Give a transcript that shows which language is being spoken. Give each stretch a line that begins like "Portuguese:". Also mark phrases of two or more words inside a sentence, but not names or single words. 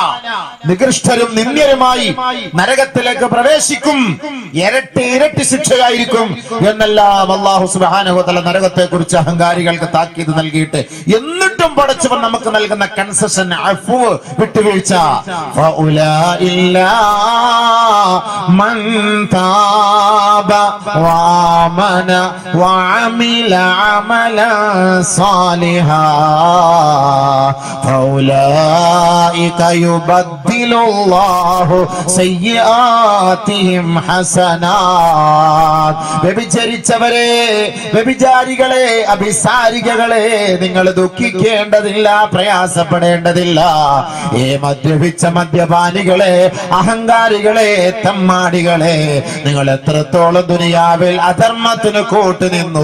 Malayalam: നികൃഷ്ടരും നിന്ദ്യരുമായി നരകത്തിലേക്ക് പ്രവേശിക്കും, ഇരട്ടി ശിക്ഷയായിരിക്കും എന്നെല്ലാം അല്ലാഹു
Arabic: سبحانه وتعالى
Malayalam: നരകത്തെ കുറിച്ച് അഹങ്കാരികൾക്ക് താക്കീത് നൽകിയിട്ട് എന്നിട്ടും പടച്ചവൻ നമുക്ക് നൽകുന്ന കൺസെഷൻ, അഫ്വ്, വിട്ടുവീഴ്ച.
Arabic: فأولئك إلا من تاب وآمن وعمل عملا صالحا فأولئك يبدل الله سيئاتهم حسنات.
Malayalam: വ്യഭിചരിച്ചവരെ, വ്യഭിചാരികളെ, അഭിസാരികളെ, നിങ്ങൾ ദുഃഖിക്കേണ്ടതില്ല, പ്രയാസപ്പെടേണ്ടതില്ല. മദ്യപിച്ച മദ്യപാനികളെ, അഹങ്കാരികളെ, തമ്മാടികളെ, നിങ്ങൾ എത്രത്തോളം ദുനിയാവിൽ അധർമ്മത്തിന് കൂട്ടുനിന്നു.